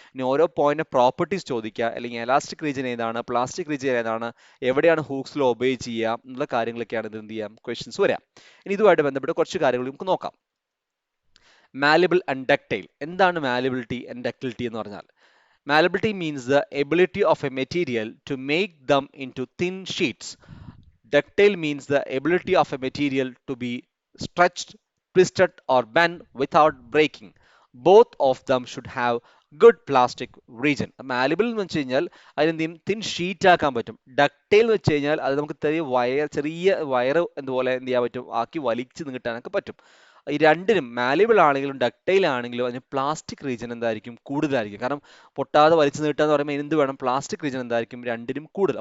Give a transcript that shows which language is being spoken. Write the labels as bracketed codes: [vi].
[ml] ഇനി ഓരോ point properties ചോദിക്കുക, അല്ലെങ്കിൽ എലാസ്റ്റിക് റീജിയൻ ഏതാണ്, പ്ലാസ്റ്റിക് റീജിയൻ ഏതാണ്, എവിടെയാണ് ഹൂക്സ് ലോ ഒബേ ചെയ്യുക എന്നുള്ള കാര്യങ്ങളൊക്കെയാണ് ഇത് എന്ത് ചെയ്യാം, ക്വസ്റ്റ്യൻസ് വരാം. ഇനി ഇതുമായിട്ട് ബന്ധപ്പെട്ട് കുറച്ച് കാര്യങ്ങൾ നമുക്ക് നോക്കാം. Malleable and ductile. എന്താണ് മാലിബിലിറ്റി ആൻഡ് ഡക്റ്റിലിറ്റി എന്ന് പറഞ്ഞാൽ? [en] Malleability means the ability of a material to make them into thin sheets. Ductile means the ability of a material to be stretched, twisted or bent without breaking. Both of them should have good plastic region. [ml] Malleable എന്ന് വെച്ച് കഴിഞ്ഞാൽ അതിനെന്ത് ചെയ്യും, thin sheet ആക്കാൻ പറ്റും. Ductile എന്ന് വെച്ച് കഴിഞ്ഞാൽ അത് നമുക്ക് ചെറിയ വയർ എന്തുപോലെ എന്ത് ചെയ്യാൻ പറ്റും, ആക്കി വലിച്ചു നീട്ടാനൊക്കെ പറ്റും. ഈ രണ്ടിനും, മാലിബിൾ ആണെങ്കിലും ഡക്റ്റൈൽ ആണെങ്കിലും അതിന് പ്ലാസ്റ്റിക് റീജിയൻ എന്തായിരിക്കും, കൂടുതലായിരിക്കും. കാരണം പൊട്ടാതെ വലിച്ചു നീട്ടുക എന്ന് പറയുമ്പോൾ എന്ത് വേണം, പ്ലാസ്റ്റിക് റീജിയൻ എന്തായിരിക്കും, രണ്ടിനും കൂടുതൽ.